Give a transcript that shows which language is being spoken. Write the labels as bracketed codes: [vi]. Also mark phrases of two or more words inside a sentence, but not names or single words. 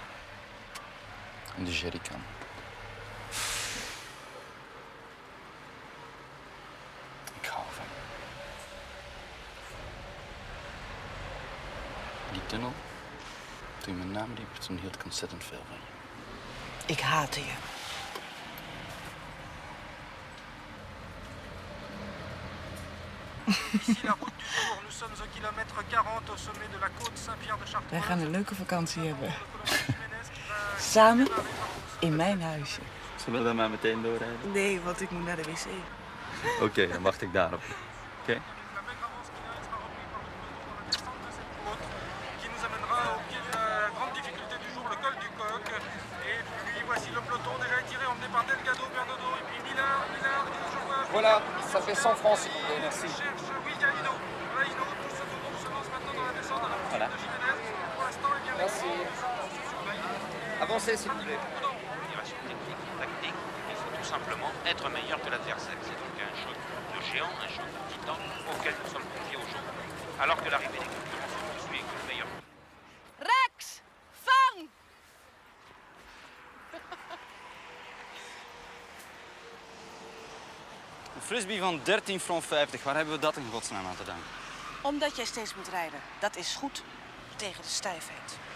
[nl] In de jerrycan. Ik hou van je. Die tunnel, toen je mijn naam riep, toen hield ik ontzettend veel van je. Ik haatte je. [fr] Ici la route du Tour, nous sommes au kilomètre 40 au sommet de la côte Saint-Pierre de Chartres. [nl] Wij gaan een leuke vakantie hebben. Samen in mijn huisje. Zullen we dan maar meteen doorrijden? Nee, want ik moet naar de wc. Oké, dan wacht ik daarop. Oké? [fr] La maigre avance qui sera reprise par le peloton dans la descente de cette côte qui nous amènera au pied de la grande difficulté du jour, le col du Coq. Et puis voici le peloton déjà étiré, emmené par Delgado, Bernardo et puis Millard, je vois. Voilà, ça fait 100 francs, s'il vous plaît. Merci. Cherche, oui, il y a Hino. Voilà Hino, tout ce groupe se lance maintenant dans la descente à la poursuite Voilà. de Jiménez. Pour l'instant, il vient Merci. Avancez, s'il vous plaît. motivation technique, tactique. Il faut tout simplement être meilleur que l'adversaire. C'est donc un jeu de géant, un jeu de titan auquel nous sommes confiés aujourd'hui. Alors que l'arrivée des concurrents se poursuit et que le meilleur [nl] Rex! Vang! Een frisbee van 13,50 francs. Waar hebben we dat in godsnaam aan te danken? Omdat jij steeds moet rijden. Dat is goed tegen de stijfheid.